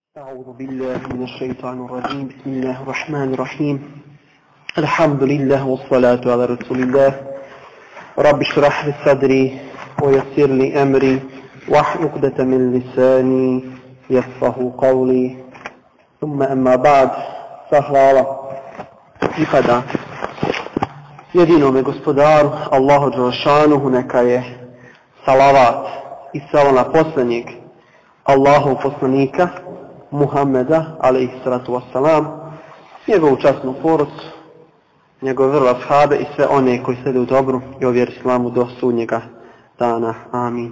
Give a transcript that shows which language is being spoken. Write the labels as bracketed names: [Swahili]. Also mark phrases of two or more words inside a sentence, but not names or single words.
[Arabic] أعوذ بالله من الشيطان الرجيم بسم الله الرحمن الرحيم الحمد لله والصلاة على رسول الله رب اشرح لي صدري ويسر لي أمري واحلل عقدة من لساني يفقهوا قولي ثم أما [Bosnian] بعد فهلا pripada jedinome gospodaru Allahu dželešanuhu, neka je salavat i salam na posljednjeg Allahov poslanika Muhammeda [Arabic] عليه الصلاة والسلام, [Bosnian] njegovu časnu porodicu, njegove vrlo ashabe i sve one koji slijede u dobru i u vjeri islamu do sudnjega dana. Amin.